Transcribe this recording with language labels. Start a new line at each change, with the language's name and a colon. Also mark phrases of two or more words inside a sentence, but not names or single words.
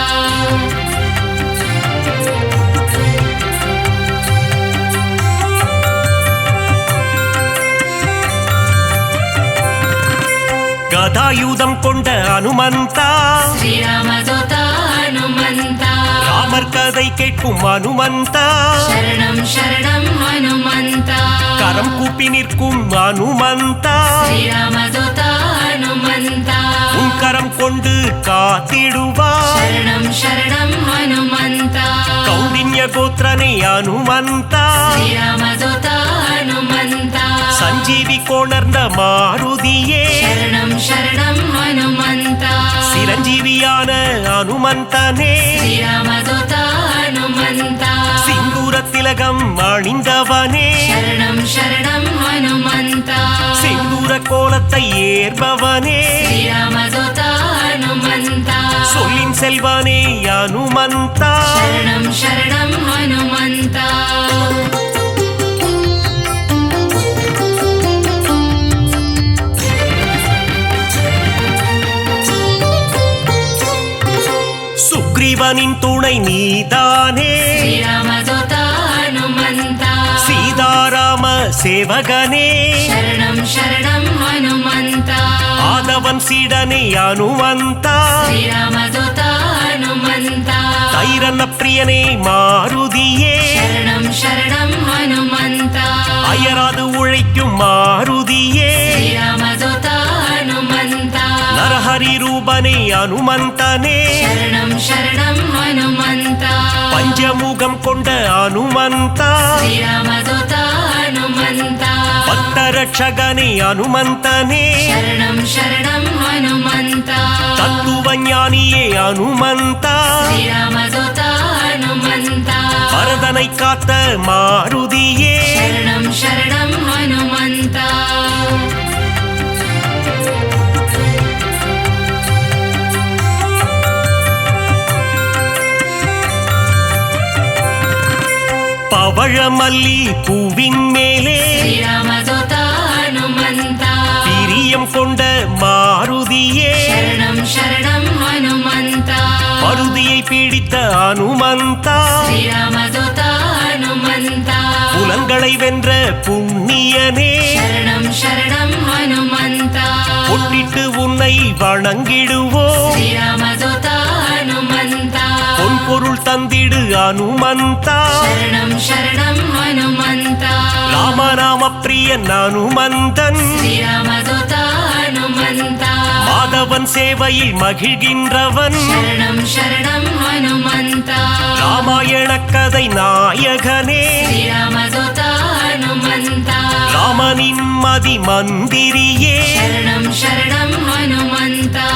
Tamil: கதாயுதம் கொண்ட ஹனுமந்தா
Telugu: శ్రీరామదూత హనుమంత
Tamil: ராமர் கதை கேட்கும் ஹனுமந்தா
Telugu: శరణం శరణం హనుమంత
Tamil: கரம் கூப்பி நிற்கும் ஹனுமந்தா
Telugu: శ్రీరామదూత హనుమంత
Tamil: உன் கரம் கொண்டு காத்திடுவார்
Telugu: శరణం శరణం హనుమంత
Tamil: கௌண்டின்ய கோத்திரனே ஹனுமந்தா
Telugu: శ్రీరామదూత హనుమంత
Tamil: சஞ்சீவி கோணர்ந்த மாருதியே
Telugu: శరణం శరణం హనుమంత
Tamil: சிரஞ்சீவியான ஹனுமந்தனே
Telugu: శ్రీరామదూత హనుమంత
Tamil: சிந்தூர திலகம் அணிந்தவனே
Telugu: శరణం శరణం హనుమంత
Tamil: சிந்தூர கோலத்தை ஏற்பவனே
Telugu: శ్రీరామదూత హనుమంత
Tamil: சொல்லின் செல்வனே ஹனுமந்தா
Telugu: శరణం శరణం హనుమంత
Tamil: சுக்ரீவனின் துணை நீதானே
Telugu: శ్రీరామదూత హనుమంత
Tamil: சீதாராம சேவகனே
Telugu: శరణం శరణం హనుమంత
Tamil: ஆதவன் சீடனே ஹனுமந்தா
Telugu: శ్రీరామదూత హనుమంత
Tamil: தைரன்ன பிரியனே மாருதியே
Telugu: శరణం శరణం హనుమంత
Tamil: அயராது உழைக்கும் மாருதியே
Telugu: శ్రీరామదూత హనుమంత
Tamil: நரஹரி ரூபனே ஹனுமந்தனே
Telugu: శరణం శరణం హనుమంత
Tamil: பஞ்சமுகம் கொண்ட ஹனுமந்தா
Telugu: శ్రీరామదూత హనుమంత
Tamil: பக்தரட்சகனே ஹனுமந்தனே
Telugu: శరణం శరణం హనుమంత
Tamil: தத்துவ ஞானியே ஹனுமந்தா
Telugu: శ్రీరామదూత హనుమంత
Tamil: பரதனை காத்த மாருதியே
Telugu: శరణం శరణం హనుమంత
Tamil: பவழமல்லி பூவின் மேலே
Telugu: శ్రీరామదూత హనుమంత
Tamil: பிரியம் கொண்ட மாருதியே
Telugu: శరణం శరణం హనుమంత
Tamil: மருதியை பிடித்த ஹனுமந்தா
Telugu: శ్రీరామదూత హనుమంత
Tamil: புலன்களை வென்ற புண்ணியனே
Telugu: శరణం శరణం హనుమంత
Tamil: பொட்டிட்டு உன்னை வணங்கிடுவோம்
Telugu: శ్రీరామదూత హనుమంత
Tamil: பொன் பொருள் தந்திடு ஹனுமந்தா
Telugu: శరణం శరణం హనుమంత
Tamil: ராமநாம பிரியன் ஹனுமந்தன்
Telugu: శ్రీరామదూత హనుమంత
Tamil: மாதவன் சேவையில் மகிழ்கின்றவன்
Telugu: శరణం శరణం హనుమంత
Tamil: ராமாயண கதை நாயகனே
Telugu: శ్రీరామదూత హనుమంత
Tamil: ராமனின் மதி மந்திரியே
Telugu: శరణం శరణం హనుమంత